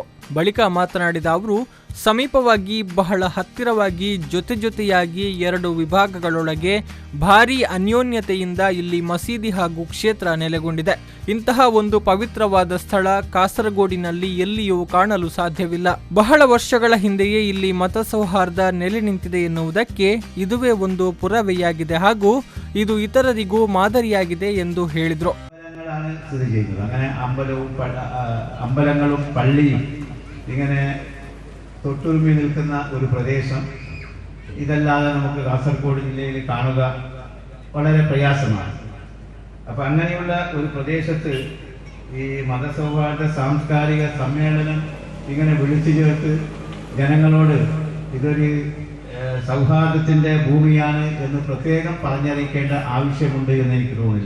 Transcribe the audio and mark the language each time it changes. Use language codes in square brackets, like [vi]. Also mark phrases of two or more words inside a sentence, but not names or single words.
[kn] ಬಳಿಕ ಮಾತನಾಡಿದ ಅವರು, ಸಮೀಪವಾಗಿ ಬಹಳ ಹತ್ತಿರವಾಗಿ ಜೊತೆಯಾಗಿ ಎರಡು ವಿಭಾಗಗಳೊಳಗೆ ಭಾರೀ ಅನ್ಯೋನ್ಯತೆಯಿಂದ ಇಲ್ಲಿ ಮಸೀದಿ ಹಾಗೂ ಕ್ಷೇತ್ರ ನೆಲೆಗೊಂಡಿದೆ. ಇಂತಹ ಒಂದು ಪವಿತ್ರವಾದ ಸ್ಥಳ ಕಾಸರಗೋಡಿನಲ್ಲಿ ಎಲ್ಲಿಯೂ ಕಾಣಲು ಸಾಧ್ಯವಿಲ್ಲ. ಬಹಳ ವರ್ಷಗಳ ಹಿಂದೆಯೇ ಇಲ್ಲಿ ಮತ ಸೌಹಾರ್ದ ನೆಲೆ ನಿಂತಿದೆ ಎನ್ನುವುದಕ್ಕೆ ಇದುವೇ ಒಂದು ಪುರಾವೆಯಾಗಿದೆ ಹಾಗೂ ಇದು ಇತರರಿಗೂ ಮಾದರಿಯಾಗಿದೆ ಎಂದು ಹೇಳಿದರು. [ml] അമ്പലങ്ങളും പള്ളിയും ഇങ്ങനെ തൊട്ടുരുമി നിൽക്കുന്ന ഒരു പ്രദേശം ഇതല്ലാതെ നമുക്ക് കാസർഗോഡ് ജില്ലയിൽ കാണുക വളരെ പ്രയാസമാണ്. അപ്പം അങ്ങനെയുള്ള ഒരു പ്രദേശത്ത് ഈ മതസൗഹാർദ്ദ സാംസ്കാരിക സമ്മേളനം ഇങ്ങനെ വിളിച്ചു ചേർത്ത് ജനങ്ങളോട് ഇതൊരു സൗഹാർദ്ദത്തിൻ്റെ ഭൂമിയാണ് എന്ന് പ്രത്യേകം പറഞ്ഞറിയിക്കേണ്ട ആവശ്യമുണ്ട് എന്ന് എനിക്ക് തോന്നുന്നില്ല.